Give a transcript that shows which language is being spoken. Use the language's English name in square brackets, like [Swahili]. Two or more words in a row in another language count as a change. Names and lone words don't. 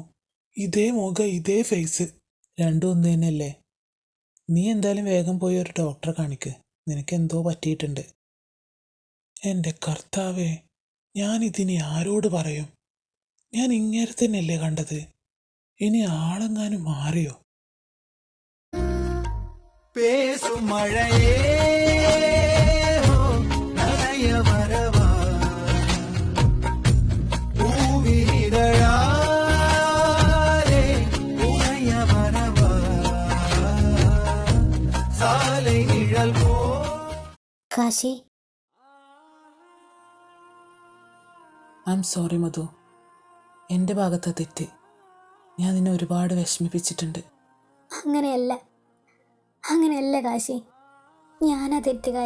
[Malayalam] ഇതേ മുഖം, ഇതേ ഫേസ്, രണ്ടും ഒന്ന് തന്നെയല്ലേ? നീ എന്തായാലും വേഗം പോയി ഒരു ഡോക്ടറെ കാണിക്ക്. നിനക്കെന്തോ പറ്റിയിട്ടുണ്ട്. എൻ്റെ കർത്താവേ, ഞാനിതിനി ആരോട് പറയും? ഞാൻ ഇങ്ങനെ തന്നെയല്ലേ കണ്ടത്? ഇനി ആളെങ്ങാനും മാറിയോ? [Tamil] பேசும் மழையே நனைய வரவா பூவிதழாலே உனைய வரவா சாலை நிழல் போ. [Malayalam] കാശി, [English] I am sorry മധു. [Malayalam] എൻ്റെ ഭാഗത്തെ തെറ്റ്. ഞാൻ നിന്നെ ഒരുപാട് വിഷമിപ്പിച്ചിട്ടുണ്ട്. അങ്ങനെയല്ല കാശി, ഞാനാ തെറ്റുകാരി.